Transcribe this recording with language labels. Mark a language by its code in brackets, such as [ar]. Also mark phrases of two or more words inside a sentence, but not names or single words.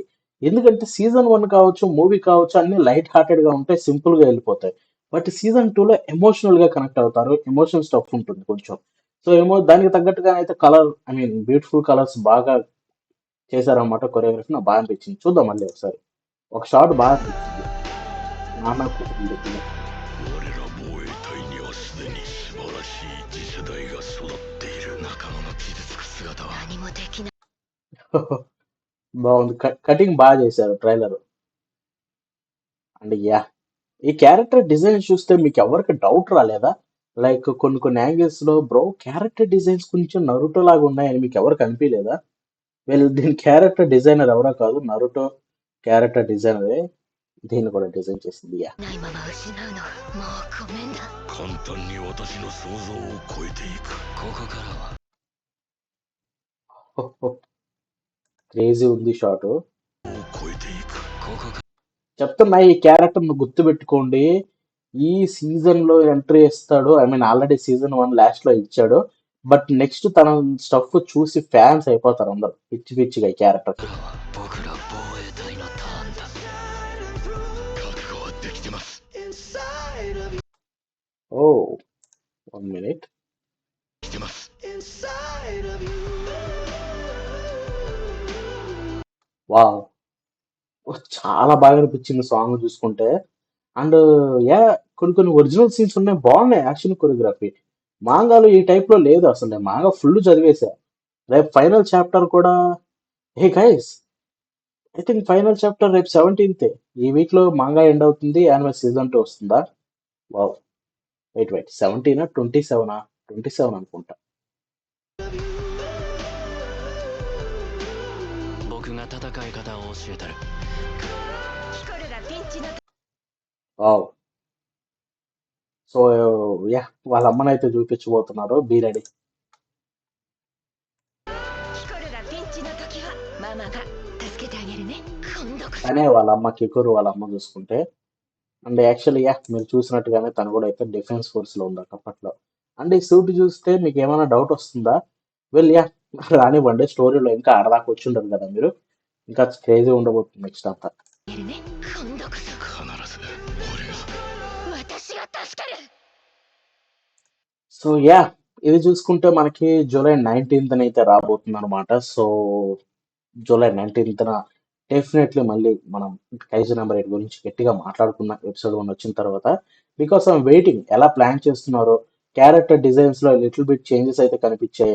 [te] ఎందుకంటే సీజన్ 1 కావచ్చు, మూవీ కావచ్చు, అన్ని [en] light hearted [te] గా ఉంటాయి, సింపుల్ గా వెళ్ళిపోతాయి. బట్ సీజన్ 2 లో ఎమోషనల్ గా కనెక్ట్ అవుతారు. [en] emotional stuff [te] ఉంటుంది కొంచెం. సో ఏమో దానికి తగ్గట్టుగా అయితే కలర్, [en] I mean beautiful colors [te] బాగా చేశారన్నమాట. కొరియోగ్రఫీ నాకు బాగా అనిపించింది. చూద్దాం మళ్ళీ ఒకసారి. ఒక షాట్ బాగా అనిపించింది. నాన్న కూతురు దగ్గర. [ja] 我ら防衛隊にはすでに素晴らしい次世代が育っている。仲間の傷つく姿は何もできない。 [te] బాగుంది. కటింగ్ బాగా చేశారు ట్రైలర్. అండ్ యా ఈ [en] character design [te] చూస్తే మీకు ఎవరికి డౌట్ రాలేదా? లైక్ కొన్ని కొన్ని యాంగిల్స్ లో బ్రో [en] character designs [te] కొంచెం నరుటో లాగా ఉన్నాయని మీకు ఎవరికి అనిపించలేదా? వీళ్ళు దీని [en] character designer [te] ఎవరో కాదు, నరుటో [en] character designer [te] దీన్ని కూడా డిజైన్ చేసింది. యా [ja] ないまま失うのもうごめんだ簡単に私の想像を超えていくここからは [te] క్రేజీ ఉంది షాట్. [ja] を超えていくここか [te] చెప్తున్నా ఈ క్యారెక్టర్ ను గుర్తు పెట్టుకోండి. ఈ సీజన్ లో ఎంట్రీ ఇస్తాడు. [en] I mean already season 1 last [te] లో ఇచ్చాడు. [en] but next [te] తన స్టఫ్ చూసి ఫ్యాన్స్ అయిపోతారు అందరు పిచ్చి పిచ్చిగా ఈ క్యారెక్టర్ [ja] か [te] కి. [ja] らは僕ら防衛隊のターンだ覚悟はできてます [en] ఓ 1 minute. [ja] できてます [te] వావ్, చాలా బాగా అనిపించింది సాంగ్ చూసుకుంటే. అండ్ యా కొన్ని కొన్ని [en] original scenes [te] ఉన్నాయి, బాగున్నాయి [en] action choreography. [te] మాంగాలో ఈ టైప్ లో లేదు అసలు. నేను మాంగా ఫుల్ చదివేశా. రేపు [en] final chapter [te] కూడా. [en] Hey guys, I think final chapter [te] రేపు 17th. ఈ వీక్ లో మాంగా ఎండ్ అవుతుంది, [en] anime season 2 [te] వస్తుందా? [en] wow, wait [te] 17 27 27 అనుకుంటా. [ja] 僕が戦い方を教えたるヒコルがピンチの వావ్. [te] సో యా వాళ్ళ అమ్మనైతే చూపించబోతున్నారు, [en] be ready. [ja] ヒコルがピンチの時はママが助けてあげるね今度こそ [te] అనే వాళ్ళ అమ్మ కికురు వాళ్ళ అమ్మ చూసుకుంటే. [en] and actually ya [te] మీరు చూసినట్టుగానే తను కూడా అయితే [en] defense force [te] లో ఉంది అప్పట్లో. అండ్ ఈ సూట్ చూస్తే మీకు ఏమైనా డౌట్ వస్తుందా? [en] well ya [te] రానివ్వండి, స్టోరీలో ఇంకా ఆడదాకా వచ్చి ఉండదు కదా మీరు. ఇంకా క్రేజీ ఉండబోతుంది నెక్స్ట్ అంతా. [ja] あげるね今度こそ必ず俺が私が助ける [en] so ya [te] ఇది చూసుకుంటే మనకి జూలై 19th అయితే రాబోతుంది అనమాట. సో జూలై 19th డెఫినెట్లీ మళ్ళీ మనం కైజు నెంబర్ 8 గురించి గట్టిగా మాట్లాడుకున్నాం ఎపిసోడ్ 1 వచ్చిన తర్వాత. [en] because I'm waiting [te] ఎలా ప్లాన్ చేస్తున్నారో. [en] character designs [te] లో [en] little bit changes [te] అయితే కనిపించాయి.